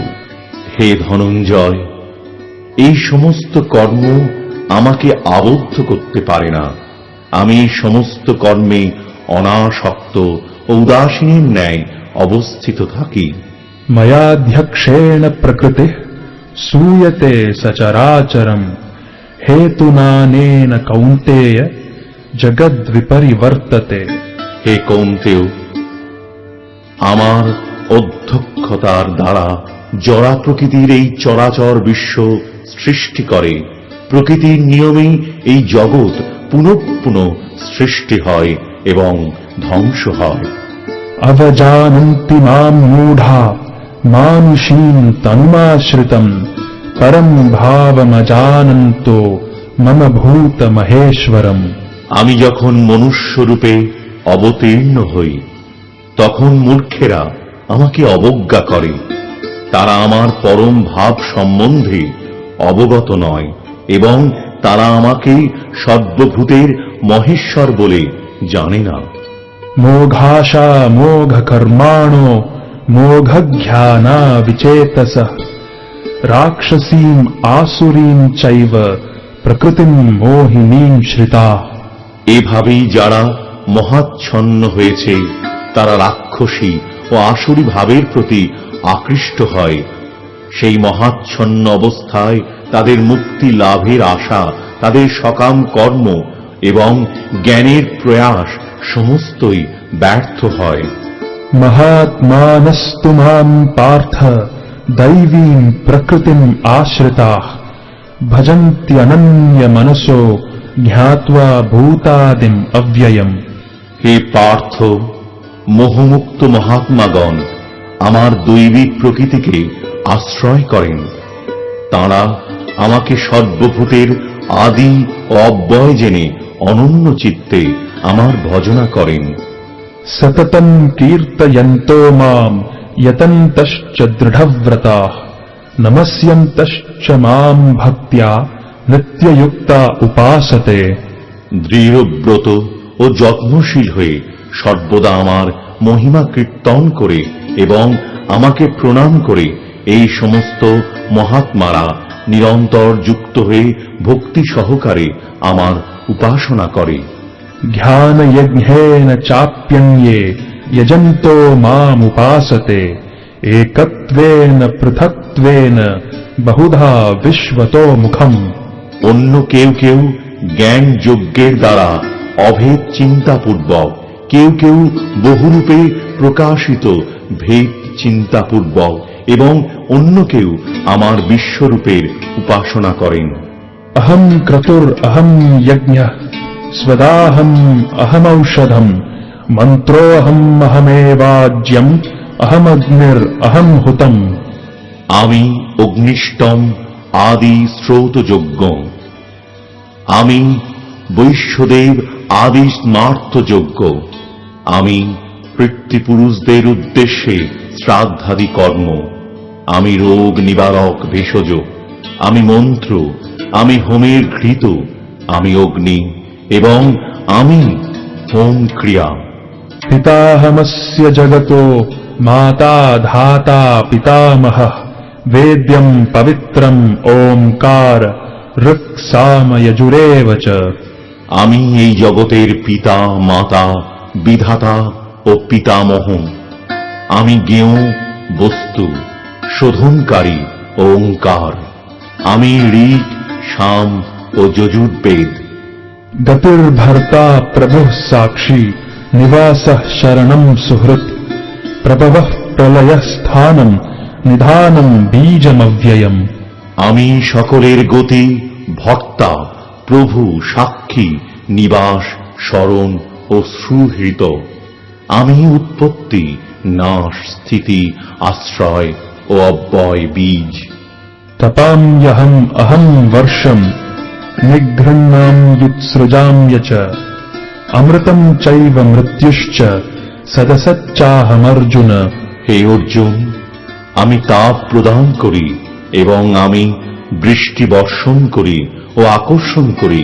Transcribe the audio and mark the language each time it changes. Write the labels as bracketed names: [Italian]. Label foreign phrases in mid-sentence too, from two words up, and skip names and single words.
[Bangla] হে ধনঞ্জয়, এই সমস্ত কর্ম আমাকে আবদ্ধ করতে পারে না। আমি এই সমস্ত কর্মে অনাসক্ত ও উদাসীনের ন্যায় অবস্থিত থাকি। [Sanskrit] ময়াধ্যক্ষেণ প্রকৃতিঃ सूयते सचराचरम् हेतुनानेन कौन्तेय जगद्विपरिवर्तते। [Bangla] হে কৌন্তেয়, আমার অধ্যক্ষতার দ্বারা জড়া প্রকৃতির এই চরাচর বিশ্ব সৃষ্টি করে। প্রকৃতির নিয়মেই এই জগৎ পুনঃ পুনঃ সৃষ্টি হয় এবং ধ্বংস হয়। [Sanskrit] अवजानन्ति मां मूढा मानुषीं तनुमाश्रितम् परं भावमजानन्तो मम भूतमहेश्वरम्। [Bangla] আমি যখন মনুষ্যরূপে অবতীর্ণ হই, তখন মূর্খেরা আমাকে অবজ্ঞা করে। তারা আমার পরম ভাব সম্বন্ধে অবগত নয় এবং তারা আমাকে সর্বভূতের মহেশ্বর বলে জানে না। [Sanskrit] मोघाशा मोघकर्माणो मोघज्ञाना विचेतसः राक्षसीम् आसुरीम् चैव प्रकृतिम् मोहिनीम् श्रिताः। [Bangla] এভাবেই যারা মহাচ্ছন্ন হয়েছে তারা রাক্ষসী ও আসুরী ভাবের প্রতি আকৃষ্ট হয়। সেই মহাচ্ছন্ন অবস্থায় তাদের মুক্তি লাভের আশা, তাদের সকাম কর্ম এবং জ্ঞানের প্রয়াস সমস্তই ব্যর্থ হয়। [Sanskrit] महात्मानस्तु माम् पार्थ दैवीम् प्रकृतिम् आश्रिताः भजन्त्यनन्यमनसो ज्ञात्वा भूतादिम् अव्ययम्। [Bangla] হে পার্থ, মোহমুক্ত মহাত্মাগণ আমার দৈবিক প্রকৃতিকে আশ্রয় করেন। তাঁরা আমাকে সর্বভূতের আদি ও অব্যয় জেনে অনন্য চিত্তে আমার ভজনা করেন। [Sanskrit] सततम् कीर्तयन्तो माम् यतन्तश्च दृढव्रताः नमस्यन्तश्च माम् भक्त्या नित्ययुक्ता उपासते। [Bangla] দৃঢ়ব্রত ও যত্নশীল হয়ে সর্বদা আমার মহিমা কীর্তন করে এবং আমাকে প্রণাম করে এই সমস্ত মহাত্মারা নিরন্তর যুক্ত হয়ে ভক্তি সহকারে আমার উপাসনা করে। [Sanskrit] ध्यानयज्ञेन चाप्यन्ये यजन्तो मामुपासते एकत्वेन पृथक्त्वेन बहुधा विश्वतो मुखम्। [Bangla] অন্য কেউ কেউ জ্ঞান যজ্ঞের দ্বারা অভেদ চিন্তাপূর্বক, কেউ কেউ বহুরূপে প্রকাশিত ভেদ চিন্তাপূর্বক এবং অন্য কেউ আমার বিশ্বরূপের উপাসনা করেন। [Sanskrit] अहम् क्रतुर् अहम् यज्ञः स्वदाहम् अहमौषधम् मन्त्रोऽहम् अहमेवाज्यम् अहमग्निर् अहम् हुतम्। [Bangla] আমি অগ্নিষ্টম আদি শ্রৌতযজ্ঞ, আমি বৈশ্যদেব আদি স্মার্তযজ্ঞ, আমি পিতৃপুরুষদের উদ্দেশ্যে শ্রাদ্ধাদি কর্ম, আমি রোগ নিবারক ভেষজ, আমি মন্ত্র, আমি হোমের ঘৃত, আমি অগ্নি এবং আমি হোম ক্রিয়া। [Sanskrit] पिताहमस्य जगतो माता धाता पितामहः वेद्यम् पवित्रम् ओंकार ऋक् साम यजुरेव च। [Bangla] আমি এই জগতের পিতা, মাতা, বিধাতা ও পিতামহ। আমি জ্ঞেয় বস্তু, শোধনকারী ও ওঙ্কার। আমি ঋক, সাম ও যজুর্বেদ। [Sanskrit] गतिर्भर्ता प्रभुः साक्षी निवासः शरणम् सुहृत् प्रभवः प्रलयः स्थानम् निधानम् बीजमव्ययम्। [Bangla] আমি সকলের গতি, ভর্তা, প্রভু, সাক্ষী, নিবাস, শরণ ও সুহৃত। আমি উৎপত্তি, নাশ, স্থিতি, আশ্রয় ও অব্যয় বীজ। [Sanskrit] तपाम्यहम् अहम् वर्षम् निघ्रन्नाम्युत्सृजाम्य च अमृतम् चैव मृत्युश्च सदसच्चाहमर्जुन। [Bangla] হে অর্জুন, আমি তাপ প্রদান করি এবং আমি বৃষ্টি বর্ষণ করি ও আকর্ষণ করি।